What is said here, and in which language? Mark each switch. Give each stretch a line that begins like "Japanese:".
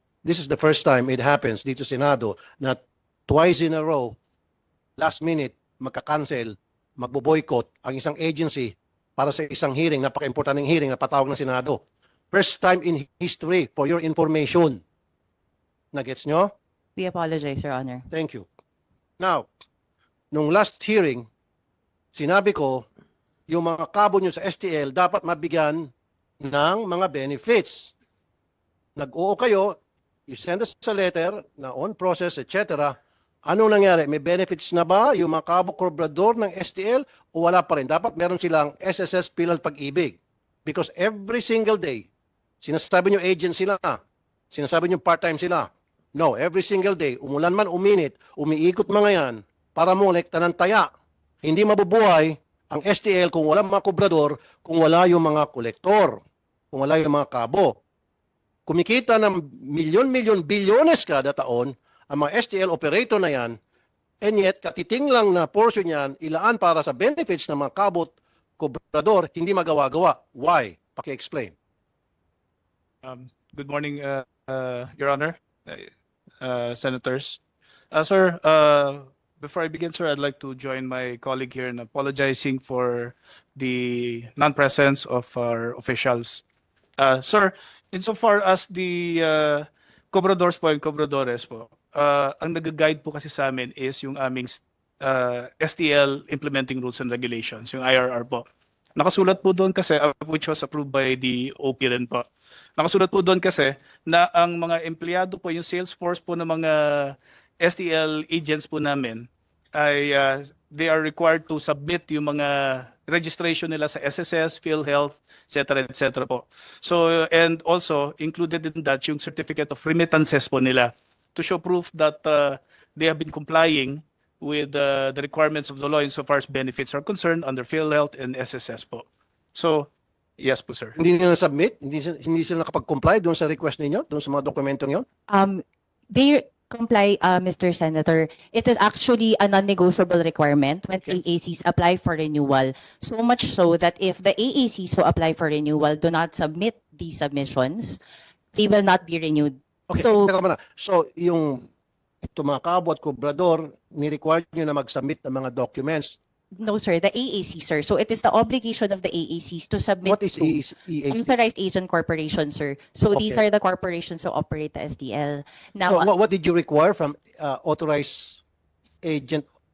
Filipino: this is the first time it happens dito sa Senado na twice in a row, last minute, magka-cancel, magbo-boycott ang isang agency para sa isang hearing, napaka-importanting hearing na patawag ng Senado.
English: First time in history, for your information.
Filipino: Nagets nyo?
English: We apologize, Your Honor. Thank you.
Filipino: Now, nung last hearing, sinabi ko, yung mga kabo nyo sa STL dapat mabigyan ng mga benefits. Nag-oo kayo, you send us a letter na on process, etc. Anong nangyari? May benefits na ba yung mga kabo kobrador ng STL o wala pa rin? Dapat meron silang SSS Pilal Pag-ibig. Because every single day, sinasabi nyo agent sila, sinasabi nyo part-time sila. No, every single day, umulan man, uminit, umiikot mga yan para molekta ng taya. Hindi mabubuhay ang STL kung wala mga kobrador, kung wala yung mga kolektor, kung wala yung mga kabo. Kumikita ng milyon-milyon, bilyones kada taon, ang mga STL operator na yan, and yet, katiting lang na portion yan, ilaan para sa benefits ng mga kabot, kobrador, hindi magawa-gawa. Why? Paki-explain.
English: Good morning, Your Honor, Senators. Sir, before I begin, sir, I'd like to join my colleague here in apologizing for the non-presence of our officials.
Filipino: Sir, insofar as the Cobradors po and Cobradores po, ang nag-guide po kasi sa amin is yung aming STL Implementing Rules and Regulations, yung IRR po. Nakasulat po doon kasi, which was approved by the OP rin po. Nakasulat po doon kasi na ang mga empleyado po, yung sales force po ng mga STL agents po namin, ay they are required to submit yung mga registration nila sa SSS, PhilHealth, etc. po.
English: So, and also, included in that yung certificate of remittances po nila to show proof that they have been complying with the requirements of the law insofar as benefits are concerned under PhilHealth and SSS po.
Filipino: So, yes po, sir. Hindi nila na-submit? Hindi sila nakapag-comply doon sa request ninyo? Doon sa mga dokumentong yun?
English: They comply, Mr. Senator. It is actually a non-negotiable requirement when Okay. AACs apply for renewal. So much so that if the AACs who apply for renewal do not submit these submissions, they will not be renewed. Okay, So,
Filipino: teka muna. So, yung ito mga kabo at kobrador, ni-require nyo na mag-submit ng mga documents.
English: no, sir, the AAC, sir. So it is the obligation of the AACs to submit What is to EAC? authorized agent corporation, sir. So these Okay. are the corporations who operate the STL. So, Now, what did you require from authorized agent?